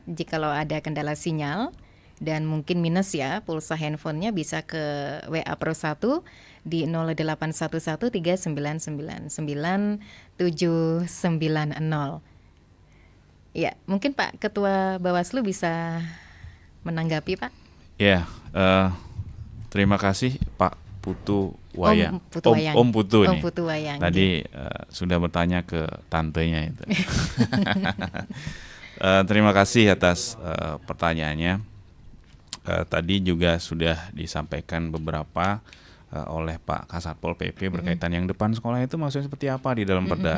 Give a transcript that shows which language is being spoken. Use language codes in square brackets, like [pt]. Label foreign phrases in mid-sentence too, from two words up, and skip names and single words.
[id] Jikalau ada kendala sinyal dan mungkin minus ya pulsa handphonenya, bisa ke WA Pro 1 di 081139999790. Ya, mungkin Pak Ketua Bawaslu bisa menanggapi, Pak. Ya, terima kasih Pak Putu Wayang. Om Putu Wayang. Om Putu Om nih. Putu Wayang. Tadi sudah bertanya ke tantenya itu. Terima kasih atas pertanyaannya. Tadi juga sudah disampaikan beberapa oleh Pak Kasatpol PP berkaitan yang depan sekolah itu maksudnya seperti apa di dalam Perda.